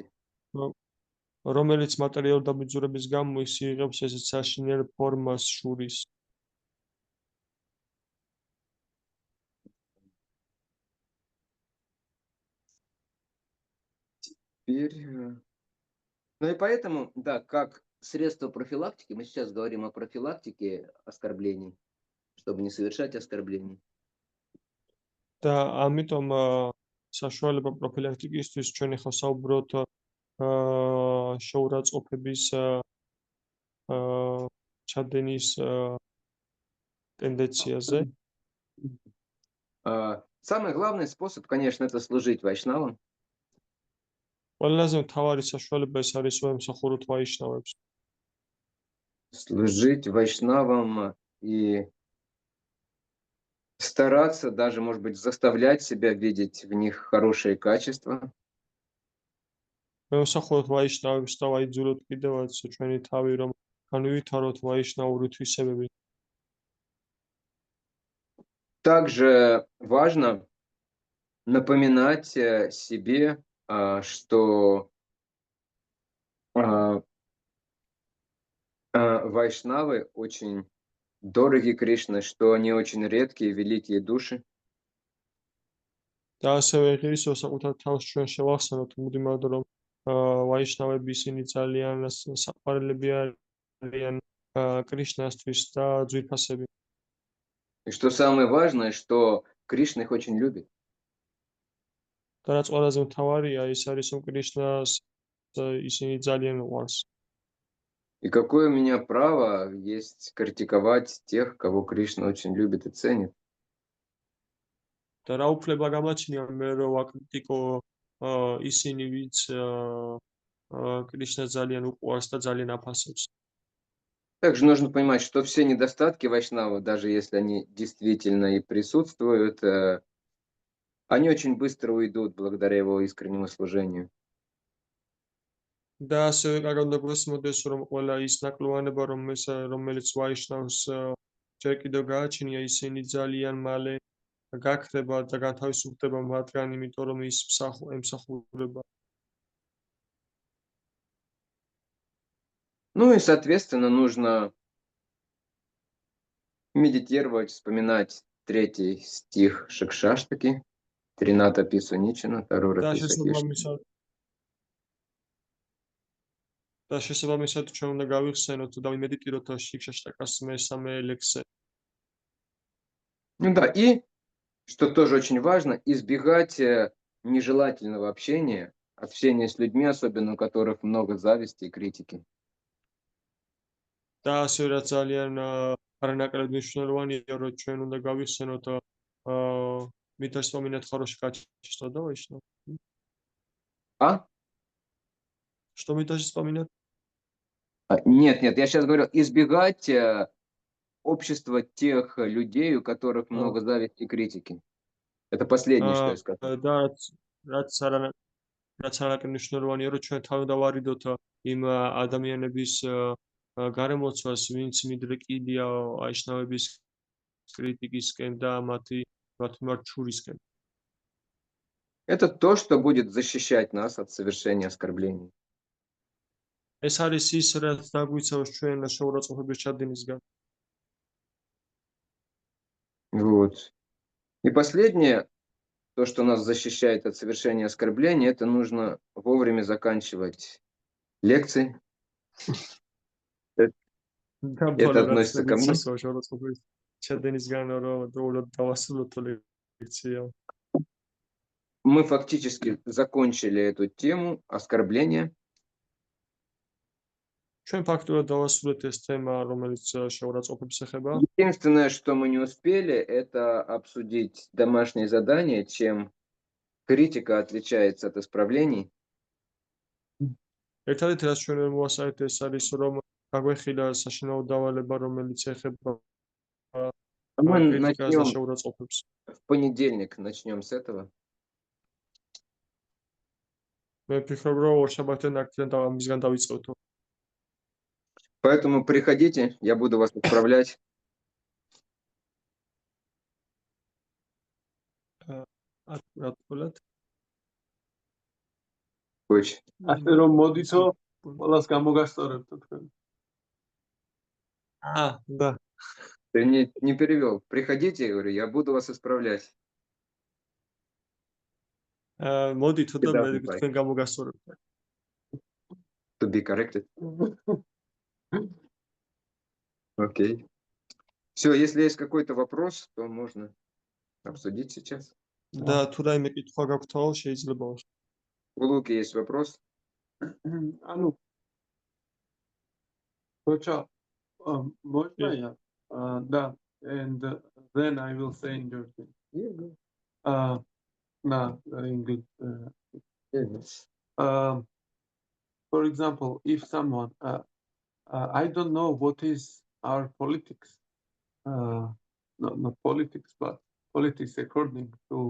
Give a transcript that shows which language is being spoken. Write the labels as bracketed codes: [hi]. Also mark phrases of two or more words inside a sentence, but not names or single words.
[ka] რომელიც მატერიალურ დამძურების გამო ის იღებს ესეთ საშინელ ფორმას შურის. [ru] Ну и поэтому, да, как средство профилактики, мы сейчас говорим о профилактике оскорблений, чтобы не совершать оскорблений. [ka] და ამიტომ საშუალება პროფილაქტიკისთვის ჩვენ ახლა საუბრობთ შეურაცხყოფების ჩადენის тенденциაზე. [ru] Самый главный способ, конечно, это служить вайшнавам. [ka] ყველაზე მთავარი საშუალება ეს არის რომ ემსახუროთ ვაიშნავებს. [ru] Служить вайшнавам и стараться даже, может быть, заставлять себя видеть в них хорошие качества. [ka] ემსახუროთ ვაიშნავებს და ვაიძულოთ კიდევაც ჩვენი თავი რომ განვითაროთ ვაიშნაური თვისებები. [ru] Также важно напоминать себе, что вайшнавы очень дороги Кришне, что они очень редкие, великие души. [ka] და ასევე ღირსო საკუთარ თავს ჩვენ შევახსენოთ მუდმივად რომ ვაიშნავები ისინი ძალიან საყვარელები არიან კრიშნასთვის და ძვირფასები. [ru] И что самое важное, что Кришна их очень любит. [ka] და რაც ყველაზე მთავარია ის არის რომ კრიშნას ისინი ძალიან უყვარს. [ru] И какое у меня право есть критиковать тех, кого Кришна очень любит и ценит. [ka] და რა უფლება გამაჩნია მე რომ ვაკრიტიკო ისინი ვინც კრიშნას ძალიან უყვარს და ძალიან აფასებს. [ru] Также нужно понимать, что все недостатки вайшнава, даже если они действительно и присутствуют, они очень быстро уйдут благодаря его искреннему служению. [ka] და ასევე კარგად უნდა გვესმოდეს რომ ყველა ის ნაკლოვანება რომელიც ვაიშნავს ჯერ კიდევ გააჩნია ისინი ძალიან მალე გაქრება და განთავისუფლდება მათგან, იმიტომ რომ ის ემსახურება. [ru] Ну и, соответственно, нужно медитировать, вспоминать 3 стих Шикшаштаки, Трината Писуничина, Тарора [ka] და [ru] Писакишна. [ka] შესაბამისად ჩვენ უნდა გავიხსენოთ და ვიმედიტიროთ შიქშაშტაკას მესამე ლექსზე. [ru] Ну да, и, что тоже очень важно, избегать нежелательного общения с людьми, особенно у которых много зависти и критики. [ka] და ასევე რაც ძალიან არანაკლებ მნიშვნელოვანია, რომ ჩვენ უნდა გავიხსენოთ მითხრას პომინათ [ru] хорошее качество, да, вайшнав? А? Что митаж вспоминать? Нет, я сейчас говорю, избегать общества тех людей, у которых много зависти и критики. Это последнее, что я сказал. [ka] და რაც არანაკლებ მნიშვნელოვანია, რომ ჩვენ თავი დავარიდოთ იმ ადამიანების გარემოცვას, ვინც მიდრეკილია ვაიშნავების კრიტიკისკენ და მათი მიმართ ჩურისკენ. [ru] Это то, что будет защищать нас от совершения оскорблений. [ka] ეს არის ის, რაც დაგვიცავს ჩვენ შეურაცხყოფების ჩადენისგან. [ru] Вот. И последнее, то, что нас защищает от совершения оскорблений, это нужно вовремя заканчивать лекции. Это относится ко мне. [ka] შეურაცხყოფების ჩადენისგან რომ დროულად დავასრულოთ ლექცია. [ru] Мы фактически закончили эту тему оскорбления. [ka] ჩვენ ფაქტურად დავასრულეთ ეს თემა, რომელიც შეურაცხყოფებს ეხება. [ru] Единственное, что мы не успели, это обсудить домашнее задание, чем критика отличается от исправлений. [ka] ერთადერთი რაც ჩვენ ვერ მოვასწარეთ ეს არის რომ გაგვეხილა საშინაო დავალება რომელიც ეხება [ru] Мы [ka] კრიტიკას და [ru] начнем [ka] შეურაცხყოფებს. [ru] в понедельник, начнем с этого. [ka] მე ვფიქრობ რომ ორშაბათიდან აქედან ამისგან დავიწყებთ. [ru] Поэтому приходите, я буду вас отправлять. [ka] ატყობთ. [ru] Очень. [ka] ასე რომ მოდითო ყველას გამოგასწორებთ თქვენ. [ru] Да. Ты не перевел. Приходите, я говорю, я буду вас исправлять. [ka] მოდითო და მე თქვენ გამოგასწორებთ. [en] To be corrected. [ru] Окей. Все, если есть какой-то вопрос, то можно обсудить сейчас. და თუ რაიმე კითხვა გაქვთაო, შეიძლება. У Луки есть вопрос? ანუ Kocha, можно я? Да, [en] and then I will say in Georgian. No, English. For example, if someone, I don't know what is our politics, not politics, but politics according to